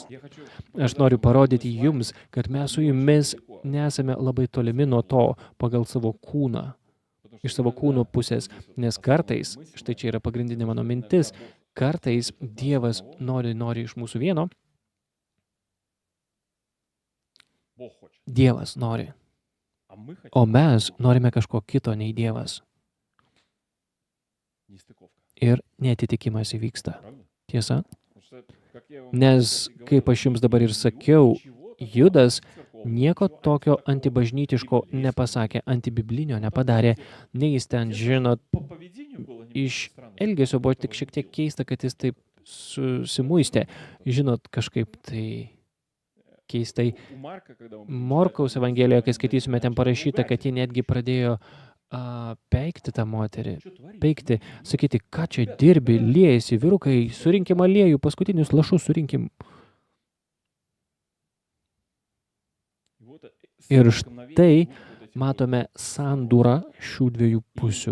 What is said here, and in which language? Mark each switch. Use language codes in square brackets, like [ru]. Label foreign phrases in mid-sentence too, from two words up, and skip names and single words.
[lt] Aš noriu parodyti jums, kad mes su jumis nesame labai tolimi nuo to pagal savo kūną, iš savo kūno pusės, nes kartais, štai čia yra pagrindinė mano mintis, kartais Dievas nori iš mūsų vieno, [ru] Бог хочет. [lt] Dievas nori, [ru] А мы хотим. [lt] o mes norime kažko kito nei Dievas. [ru] Нестыковка. [lt] Ir netitikimas įvyksta. [ru] Правда? [lt] Tiesa? [ru] Потому что, как я вам [lt] Nes, [ru] говорил, [lt] kaip aš jums dabar ir sakiau, Judas nieko tokio antibažnytiško nepasakė, antibiblinio nepadarė, nei jis ten, žinot, [ru] по поведению было немного [lt] iš [ru] странно. [lt] elgesio buvo tik šiek tiek keista, kad jis taip susimuistė. Žinot, kažkaip tai keistai. [ru] У Марка, когда он [lt] Morkaus Evangelijoje, kai skaitysime, ten parašyta, kad jie netgi pradėjo peikti tą moterį. Peikti, sakyti, ką čia dirbi, liejasi, vyrukai, surinkim aliejų, paskutinius lašus surinkim. Ir štai matome sandūrą šių dviejų pusių.